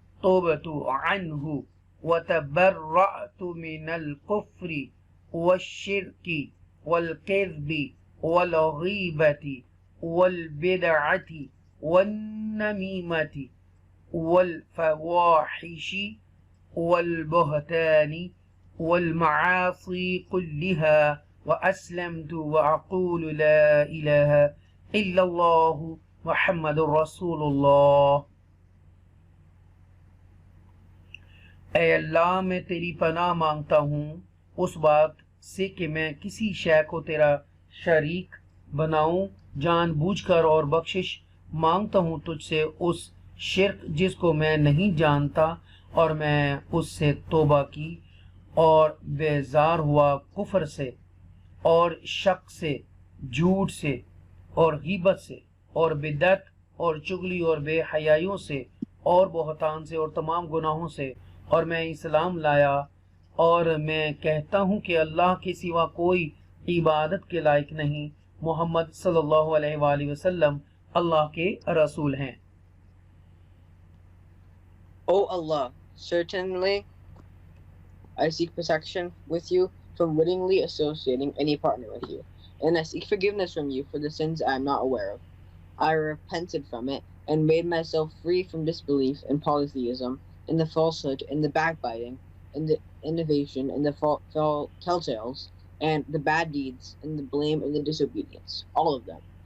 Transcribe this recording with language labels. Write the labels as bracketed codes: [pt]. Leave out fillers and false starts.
[ar] توبت عنه وتبرأت من الكفر والشرك والكذب والغيبة والبدعة والنميمة والفواحش والبهتان والمعاصي كلها وأسلمت وأقول لا إله إلا الله محمد رسول الله. [ur] اے اللہ میں تیری پناہ مانگتا ہوں اس بات سے کہ میں کسی شے کو تیرا شریک بناؤں جان بوجھ کر، اور بخشش مانگتا ہوں تجھ سے اس شرک جس کو میں نہیں جانتا، اور میں اس سے توبہ کی اور بیزار ہوا کفر سے اور شک سے، جھوٹ سے اور غیبت سے اور بدعت اور چغلی اور بے حیائیوں سے اور بہتان سے اور تمام گناہوں سے، اور میں اسلام لایا اور میں کہتا ہوں کہ اللہ کے سوا کوئی عبادت کے لائق نہیں، محمد صلی اللہ علیہ وآلہ وسلم اللہ کے رسول ہیں. [en] O Allah, certainly I seek protection with you from wittingly associating any partner with you, and I seek forgiveness from you for the sins I am not aware of. I repented from it and made myself free from disbelief in polytheism, in the falsehood, in the backbiting, in the innovation, in the telltales, and the bad deeds, in the blame and the disobedience, all of them.